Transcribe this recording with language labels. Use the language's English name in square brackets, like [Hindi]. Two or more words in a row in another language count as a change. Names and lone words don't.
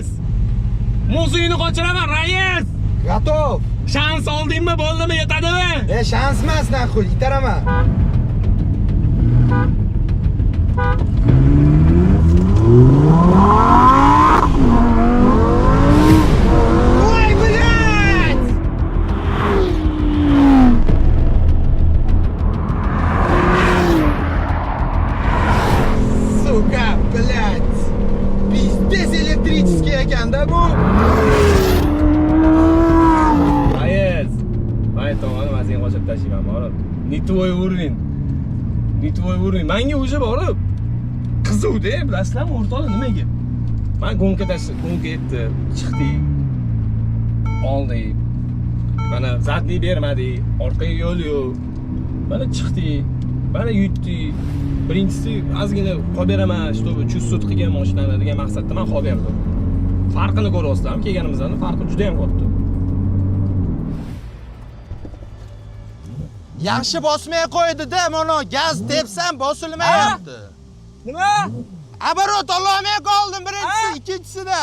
[Uzbek] Muzeyni qochiraman, rais! [Russian] Готов. [Uzbek] Shans oldingmi, bo'ldimi, yetadimi? Shans emas, naxuy, itaraman. Voy, [Russian] блядь! Suka, блядь! Пиздец электрический [Uzbek] ekan-da bu. Rais! Voy, tomoni mazin qochib tashlayman, borib. [Russian] Не твой уровень. Не твой уровень. [Uzbek] Menga o'sha borib. Qizuvdi, bilasizlarmi, o'rtoqlar nimaga? Men gonka etdi, chiqdi. Oldi. Mana zadniy bermadi, orqaga yo'l yo'q. Mana chiqdi. Mana yutdi. Birinchisi ozgina qolib beraman, [Russian] чтобы чувствовать [Uzbek] qilgan mashinani degan maqsadda men qolib berdim. Farqini ko'ryapsizlarmi? Kelganimizdan farqi juda ham katta. Yaxshi bosmay qo'ydi-da, mana gaz tepsam bosilmayapti. Nima? Оборот ololmay qoldim birinchisi, ikkinchisida.